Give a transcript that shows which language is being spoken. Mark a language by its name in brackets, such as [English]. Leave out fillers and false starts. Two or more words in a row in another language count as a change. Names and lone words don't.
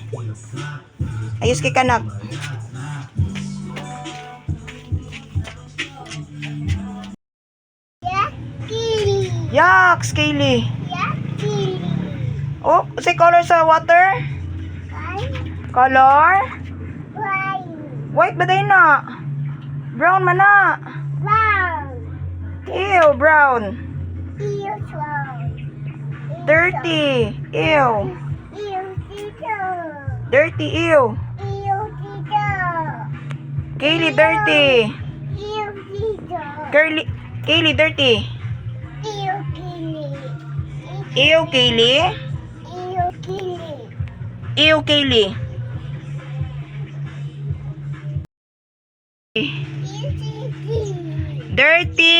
[Cebuano] Ayos kay kanak. Yak, scaly. Oh, unsa color sa water? Color? White ba day na? Brown man na. [English] Ew, brown. Dirty. Ew. Dirty, ew. Kaylee, dirty. Kaylee, dirty. Ew, Kaylee. Ew, Kaylee. Dirty.